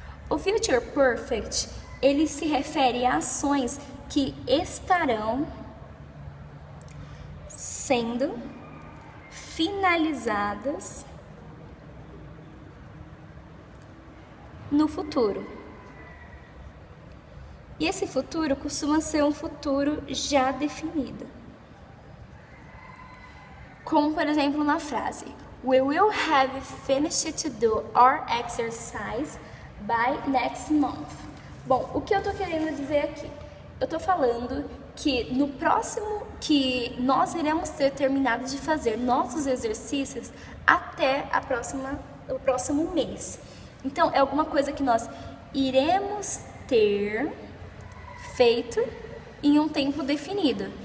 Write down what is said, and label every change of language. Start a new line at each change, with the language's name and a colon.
Portuguese: O future perfect, ele se refere a ações que estarão sendo finalizadas no futuro. E esse futuro costuma ser um futuro já definido. Como, por exemplo, na frase
English: We will have finished to do our exercise by next month.
Portuguese: Bom, o que eu tô querendo dizer aqui? Eu tô falando que no próximo, que nós iremos ter terminado de fazer nossos exercícios até o próximo mês. Então, é alguma coisa que nós iremos ter feito em um tempo definido.